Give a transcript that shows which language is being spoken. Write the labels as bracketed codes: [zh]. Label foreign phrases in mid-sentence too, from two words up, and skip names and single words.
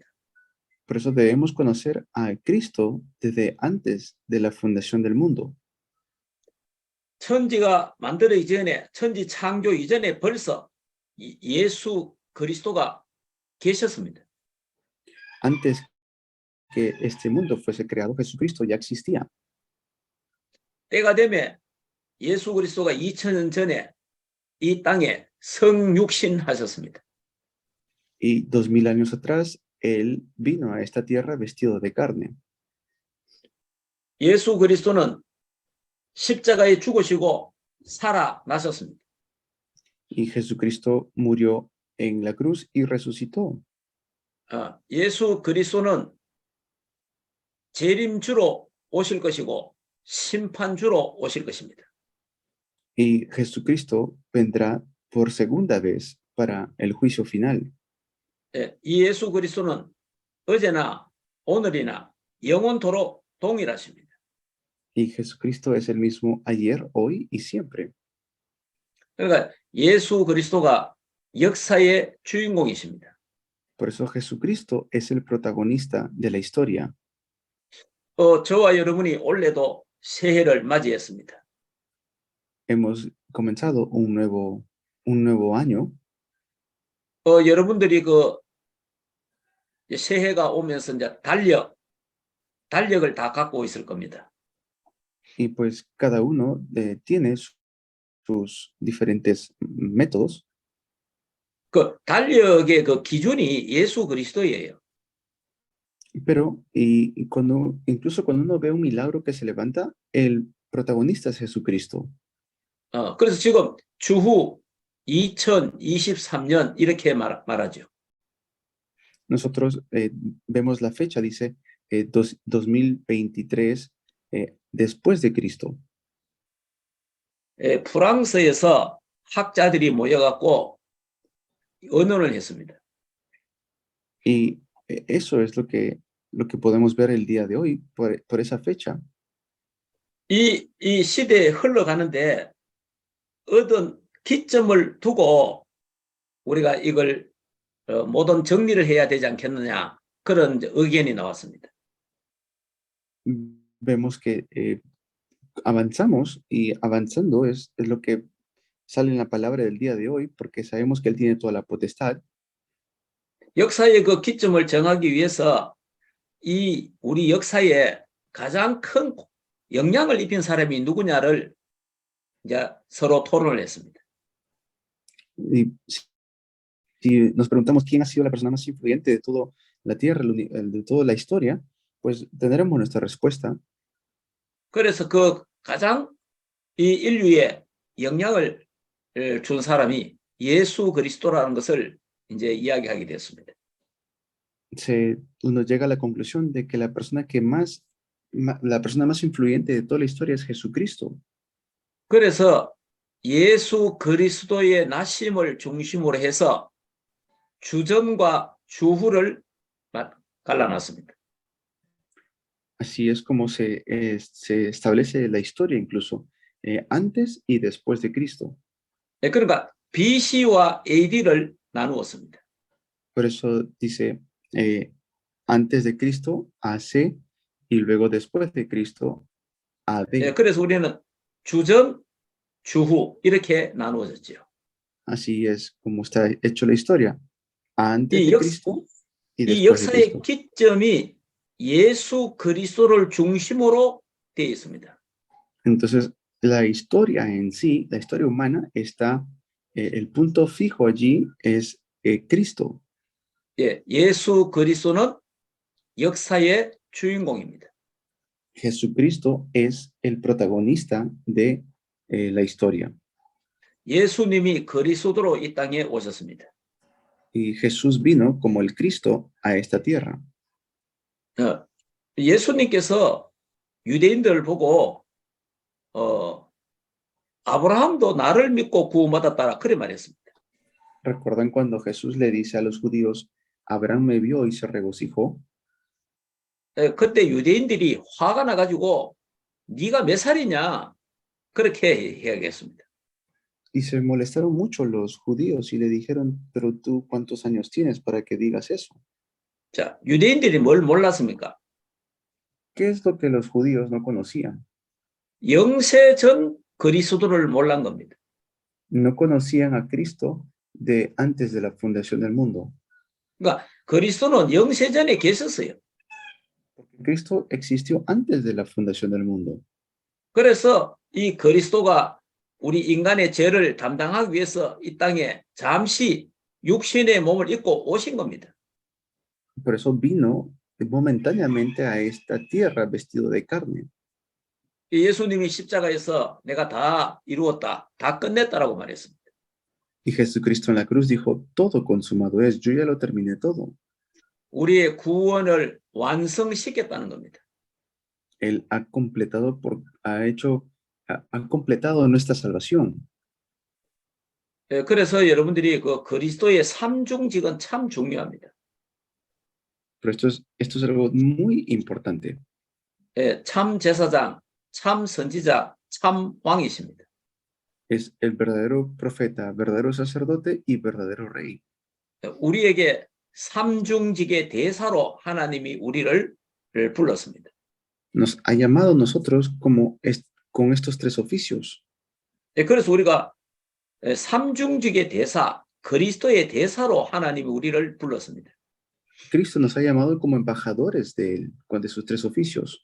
[es] Por eso debemos conocer a Cristo desde antes de la fundación del mundo. [ko] 천지가 만들어지기 전에, 천지 창조 이전에 벌써 예수 그리스도가 계셨습니다. [es] Antes que este mundo fuese creado, Jesucristo ya existía. [ko] 때가 되면 예수 그리스도가 2000년 전에 이 땅에 성육신 하셨습니다. [es] Y 2000 años atrás, Él vino a esta tierra vestido de carne. [ko] 예수 그리스도는 십자가에 죽으시고 살아나셨습니다. [es] Y Jesucristo murió en la cruz y resucitó. [ko] 예수 그리스도는 재림주로 오실 것이고 심판주로 오실 것입니다. [es] Y Jesucristo vendrá por segunda vez para el juicio final. [ko] 이 예수 그리스도는 어제나 오늘이나 영원토록 동일하십니다. [es] Y Jesucristo es el mismo ayer, hoy y siempre. [ko] 그러니까 예수 그리스도가 역사의 주인공이십니다. [es] Por eso Jesucristo es el protagonista de la historia. [ko] 저와 여러분이 올해도 새해를 맞이했습니다. [es] Hemos comenzado un nuevo año. [ko] 여러분들이 새해가 오면서 이제 달력을 다 갖고 있을 겁니다. [es] Y pues cada uno tiene sus diferentes métodos. [ko] 그 달력의 그 기준이 예수 그리스도예요. [es] Pero incluso cuando uno ve un milagro que se levanta, el protagonista es Jesucristo. [ko] 그래서 지금 주후 2023년 이렇게 말하죠. [es] Nosotros vemos la fecha, dice 2023 después de Cristo. [ko] 프랑스에서 학자들이 모여갖고 의논을 했습니다. [es] Y eso es lo que podemos ver el día de hoy por esa fecha. [ko] 이 시대에 흘러가는데 어떤 기점을 두고 우리가 이걸 모든 정리를 해야 되지 않겠느냐 그런 의견이 나왔습니다. [es] Vemos que avanzamos y avanzando es lo que sale en la palabra del día de hoy porque sabemos que Él tiene toda la potestad. [ko] 역사의 그 기점을 정하기 위해서 이 우리 역사에 가장 큰 영향을 입힌 사람이 누구냐를 이제 서로 토론을 했습니다. [es] Y si nos preguntamos quién ha sido la persona más influyente de toda la tierra, de toda la historia, pues tendremos nuestra respuesta. [ko] 그래서 그 가장 이 인류에 영향을 준 사람이 예수 그리스도라는 것을 이제 이야기하게 됐습니다. [es] Uno llega a la conclusión de que la persona más influyente de toda la historia es Jesucristo. [ko] 그래서 예수 그리스도의 나심을 중심으로 해서 주전과 주후를 갈라놨습니다. [es] Así es como se establece la historia incluso, antes y después de Cristo. [ko] 그러니까 BC와 AD를 나누었습니다. [es] Por eso dice antes de Cristo, AC, y luego después de Cristo, AD. [ko] 그래서 우리는 주전, 주후 이렇게 나누어졌죠. [es] Así es como está hecho la historia. Antes de Cristo y [ko] 이 [es] después de [ko] 역사의 [es] Cristo. [ko] 기점이 예수 그리스도를 중심으로 되어 있습니다. [es] Entonces, la historia en sí, la historia humana, está, el punto fijo allí es Cristo. [ko] 예수 그리스도는 역사의 주인공입니다. [es] Jesucristo es el protagonista de la historia. [ko] 예수님이 그리스도로 이 땅에 오셨습니다. [es] Y Jesús vino como el Cristo a esta tierra. [ko] 예수님께서 유대인들을 보고 아브라함도 나를 믿고 구원받았다 그래 말했습니다. [es] ¿Recuerdan cuando Jesús le dice a los judíos, Abraham me vio y se regocijó? [ko] 그때 유대인들이 화가 나가지고 네가 몇 살이냐 그렇게 이야기했습니다. [es] Y se molestaron mucho los judíos y le dijeron, pero tú ¿cuántos años tienes para que digas eso? [ko] 자, 유대인들이 뭘 몰랐습니까? [es] ¿Qué es lo que los judíos no conocían? [ko] 영세 전 그리스도를 몰란 겁니다. [es] No conocían a Cristo de antes de la fundación del mundo. [ko] 그러니까 그리스도는 영세 전에 계셨어요. [es] Porque Cristo existió antes de la fundación del mundo. [ko] 그래서 이 그리스도가 우리 인간의 죄를 담당하기 위해서 이 땅에 잠시 육신의 몸을 입고 오신 겁니다. [es] Por eso vino momentáneamente a esta tierra vestido de carne. [ko] 예수님이 십자가에서 내가 다 이루었다, 다 끝냈다라고 말했습니다. [es] Y Jesucristo en la cruz dijo, todo consumado es, yo ya lo terminé todo. [ko] 우리의 구원을 완성시켰다는 겁니다. [es] Él ha completado, ha completado nuestra salvación. [ko] 그래서 여러분들이 그 그리스도의 삼중직은 참 중요합니다. [es] Pero esto es algo muy importante. [ko] 참 제사장, 참 선지자, 참 왕이십니다. [es] Es el verdadero profeta, verdadero sacerdote y verdadero rey. [ko] 우리에게 삼중직의 대사로 하나님이 우리를 불렀습니다. [es] Nos ha llamado a nosotros con estos tres oficios. [ko] 그래서 우리가 삼중직의 대사, 그리스도의 대사로 하나님이 우리를 불렀습니다. [es] Cristo nos ha llamado como embajadores de él, de sus tres oficios.